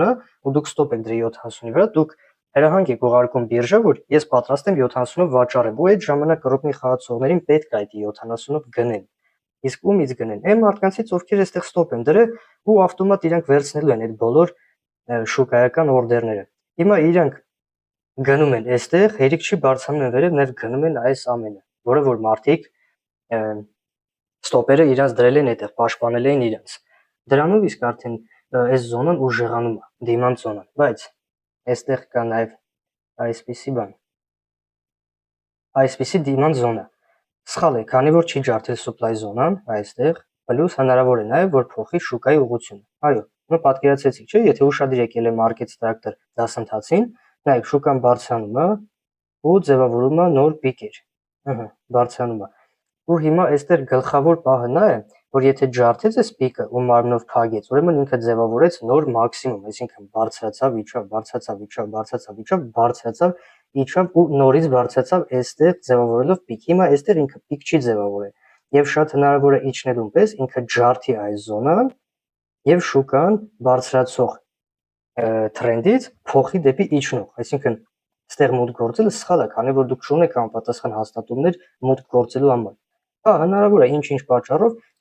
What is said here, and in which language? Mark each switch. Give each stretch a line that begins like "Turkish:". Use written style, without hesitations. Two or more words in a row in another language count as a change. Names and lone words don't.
Armenian: է ու դուք stop եք դրել 70-ի վրա, դուք հրահանգ եք ուղարկում բիրժա, որ ես պատրաստ եմ 70-ով վաճառեմ, ու այդ ժամանակ կռուպնի խաղացողներին պետք է այդ 70-ով գնեն։ Իսկ ումից գնեն, այն մարդկանցից, ովքեր այստեղ stop են դրել ու ավտոմատ իրանք վերցնելու են այդ բոլոր շուկայական օրդերները։ Հիմա իրանք գնում են այստեղ, հերիք չի բարձրանում են վերև, նաև գնում են այս ամենը, որը որ մարդիկ ստոպերը իրանց դրել են այդտեղ, պաշտպանել են իրանց։ Դրանով իսկ արդեն այս զոնան ուժեղանում է,
English: demand zone-
Armenian: ը, բայց այստեղ կա նաև այսպիսի բան։ Այսպիսի
English: demand zone-
Armenian: ը սխալ է, քանի որ չի ջարդել
English: supply zone-
Armenian: ան, այստեղ, պլյուս հնարավոր է նաև որ փոխի շուկայի ուղղությունը։ Այո, Հիմա պատկերացրեցիք, չէ՞, եթե ուշադիր եկել է
English: market structure
Armenian: դասընթացին, նայեք շուկան բարձրանում է ու ձևավորում է նոր պիկեր։ Բարձրանում է։ Ու հիմա այստեղ գլխավոր պահը նա է, որ եթե ջարդեց այս պիկը ու մարմնով փագեց, ուրեմն ինքը ձևավորեց նոր մաքսիմում, այսինքն բարձրացավ, իջավ, բարձրացավ, իջավ, բարձրացավ, իջավ, բարձրացավ, իջավ ու նորից բարձրացավ այստեղ ձևավորելով պիկ։ Հիմա այստեղ ինքը պիկ չի ձևավորել եւ շատ հնարավոր է իջնելուն պես ինքը ջարդի այս զոնան եւ շուկան բարձրացող թրենդից փոխի դեպի իջնող, այսինքն այստեղ մուտք գործելը սխալ է, քանի որ դուք չունեք անպատասխան հաստատումներ մուտք գործելու համար։ Հա, հնարավոր է ինչ-ինչ պատճառով